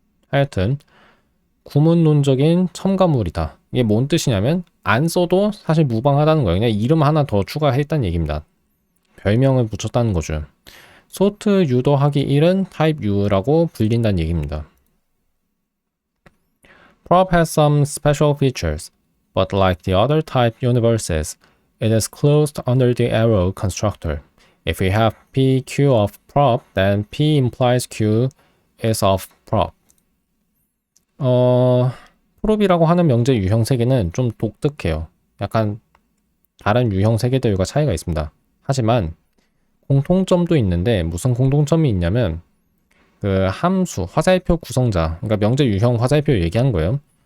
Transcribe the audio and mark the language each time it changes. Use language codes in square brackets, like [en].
[ko] 하여튼 구문론적인 첨가물이다. 이게 뭔 뜻이냐면 안 써도 사실 무방하다는 거예요. 그냥 이름 하나 더 추가했다는 얘기입니다. 별명을 붙였다는 거죠. 소트 U 더하기 1은 type U라고 불린다는 얘기입니다. [en] Prop has some special features, but like the other type universes, it is closed under the arrow constructor. If we have P, Q of prop, then P implies Q is of prop. [ko] 프롭이라고 하는 명제 유형 세개는 좀 독특해요. 약간 다른 유형 세개들과 차이가 있습니다. 하지만 공통점도 있는데 무슨 공통점이 있냐면 그 함수, 화살표 구성자, 그러니까 명제 유형 화살표 얘기한 거예요.